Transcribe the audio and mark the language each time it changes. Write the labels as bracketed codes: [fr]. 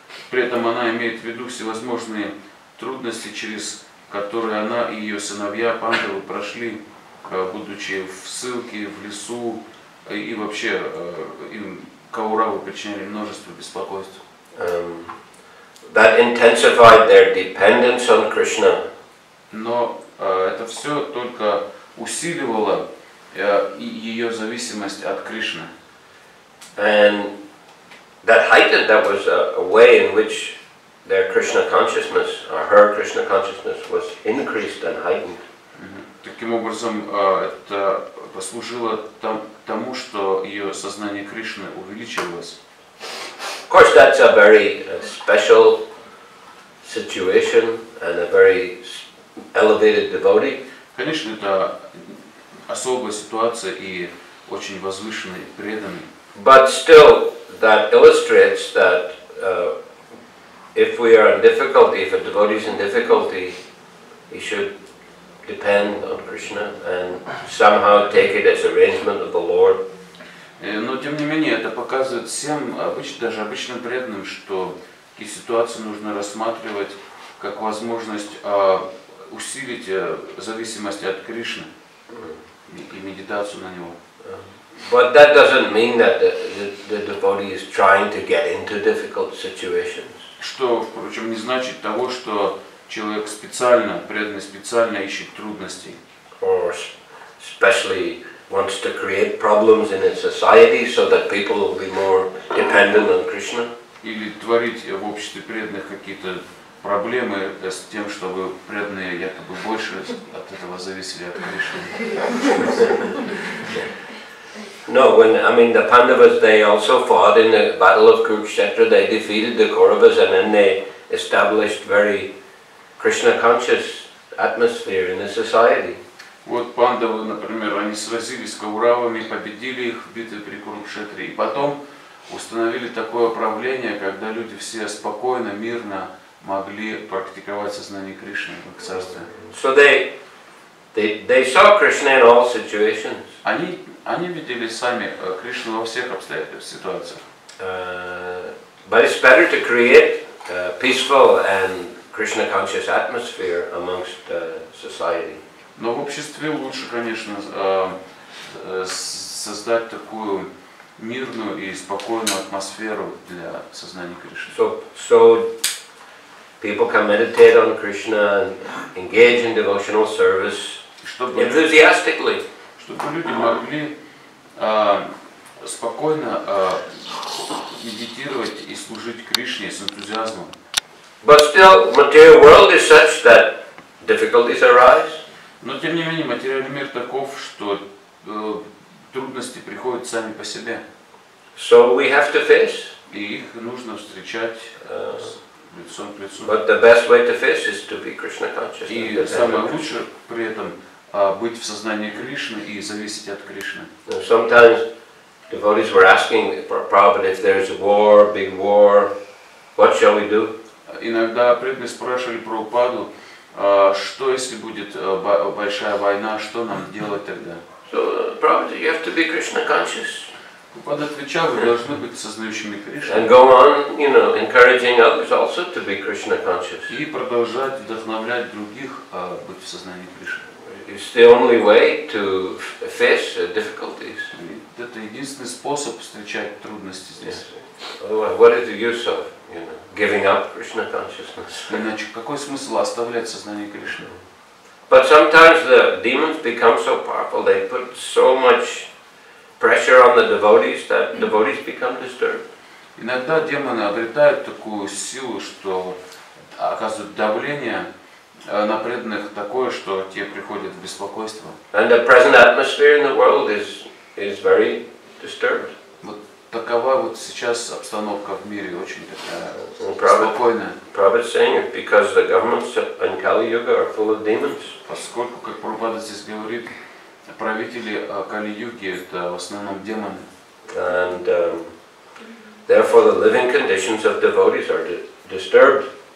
[ru] При этом она имеет в виду всевозможные трудности, через которые она и ее сыновья Пандавы прошли, будучи в ссылке, в лесу, и вообще им Кауравы причиняли множество беспокойств. [en] That intensified their dependence on Krishna. [ru] Но это все только усиливало ее зависимость от Кришны. [en] And that was a way in which their Krishna consciousness, or her Krishna consciousness, was increased and heightened. [ru] Таким образом, это послужило тому, что ее сознание Кришны увеличивалось. [en] Of course, that's a very special situation and a very elevated devotee. [ru] Конечно, это особая ситуация и очень возвышенный, преданный. [en] But still, that illustrates that if we are in difficulty, if a devotee is in difficulty, he should depend on Krishna and somehow take it as arrangement of the Lord. [ru] Но тем не менее, это показывает всем, даже обычным преданным, что такие ситуации нужно рассматривать как возможность усилить зависимость от Кришны и медитацию на него. [en] But that doesn't mean that the devotee is trying to get into difficult situations. [ru] Что, впрочем, не значит того, что человек специально, преданный специально ищет трудностей. [en] Or especially wants to create problems in its society so that people will be more dependent on Krishna. [ru] Или творить в обществе преданных какие-то проблемы с тем, чтобы преданные якобы больше от этого зависели от Кришны. [en] No, the Pandavas, they also fought in the battle of Kurukshetra. They defeated the Kauravas and then they established very Krishna conscious atmosphere in the society. [ru] Вот Пандавы, например, они сразились с Кауравами, победили их в битве при Курукшетре, и потом установили такое правление, когда люди все спокойно, мирно могли практиковать сознание Кришны в их царстве. [en] So they saw Krishna in all situations. [ru] Они видели сами Кришну во всех обстоятельствах, ситуациях. [en] But it's better to create a peaceful and Krishna conscious atmosphere amongst society. [ru] Но в обществе лучше, конечно, создать такую мирную и спокойную атмосферу для сознания Кришны. [en] So people can meditate on Krishna and engage in devotional service enthusiastically. [ru] Чтобы люди могли спокойно медитировать и служить Кришне с энтузиазмом. [en] But still, material world is such that difficulties arise. [ru] Но тем не менее материальный мир таков, что трудности приходят сами по себе. [en] So we have to face. [ru] И их нужно встречать лицом к лицу. [en] But the best way to face is to be Krishna conscious. [ru] И самое лучшее при этом быть в сознании Кришны и зависеть от Кришны. [en] Sometimes devotees were asking Prabhupada, if there is a war, big war, what shall we do? [ru] Иногда преданные спрашивали Прабхупаду, что если будет большая война, что нам делать тогда? [en] So Prabhupada, you have to be Krishna conscious. [ru] Прабхупада отвечал, вы должны быть сознающими Кришну. [en] And go on, encouraging others also to be Krishna conscious. [ru] И продолжать вдохновлять других быть в сознании Кришны. [en] It's the only way to face difficulties. [ru] Это единственный способ встречать трудности здесь. [en] Otherwise, what is the use of giving up Krishna consciousness? [ru] Иначе какой смысл оставлять сознание Кришны? [en] But sometimes the demons become so powerful, they put so much pressure on the devotees that devotees become disturbed. [ru] Иногда демоны обретают такую силу, что оказывают давление на преданных такое, что те приходят в беспокойство. [en] And the present atmosphere in the world is very disturbed. [ru] Вот такова вот сейчас обстановка в мире, очень такая спокойная. [en] Prabhupada saying because the governments in Kali Yuga are full of demons. [ru] Поскольку, как Прабхупада здесь говорит, правители Кали-юги это в основном демоны. [en] and therefore the living conditions of devotees are disturbed.